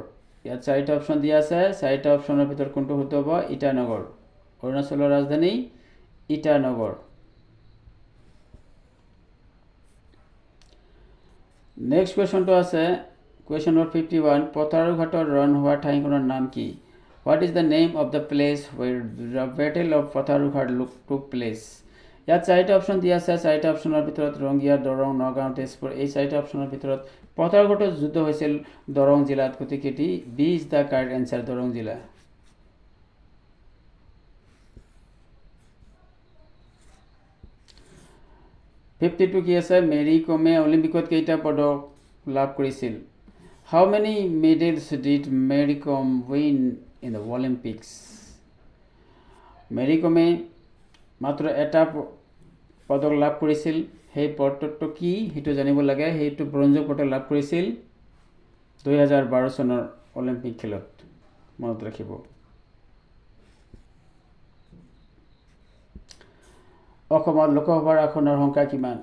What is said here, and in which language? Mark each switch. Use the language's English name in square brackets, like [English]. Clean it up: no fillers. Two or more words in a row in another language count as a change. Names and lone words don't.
[Assamese] ইয়াত 4টা অপশ্যন দিয়া আছে। 4টা অপশ্যনৰ ভিতৰত কোনটো শুদ্ধ হ'ব? ইটানগৰ। অৰুণাচলৰ ৰাজধানী ইটানগৰ। নেক্সট কুৱেশ্যনটো আছে কুৱেশ্যন নম্বৰ 51, পথাৰুঘাটৰ ৰণ হোৱা ঠাইখনৰ নাম কি? [English] What is the name of the place where the battle of Patharughat took place? [Assamese] ইয়াত 4টা অপশ্যন দিয়া আছে। 4টা অপশ্যনৰ ভিতৰত ৰংগিয়া, দৰং, নগাঁও, তেজপুৰ। এই 4টা অপশ্যনৰ ভিতৰত পথাৰঘাটত যুদ্ধ হৈছিল দৰং জিলাত, গতিকে [English] B is the correct answer, [Assamese] দৰং জিলা। ফিফটি কি আছে? মেৰী কমে অলিম্পিকত কেইটা পদক লাভ কৰিছিল? [English] How many medals did Mary Kom win in the Olympics? [Assamese] মেৰী কমে মাত্ৰ এটা পদক লাভ কৰিছিল। সেই পদকটো কি সেইটো জানিব লাগে। সেইটো ব্ৰঞ্জৰ পদক লাভ কৰিছিল 2012 চনৰ অলিম্পিক খেলত, মনত ৰাখিব। অসমত লোকসভাৰ আসনৰ সংখ্যা কিমান?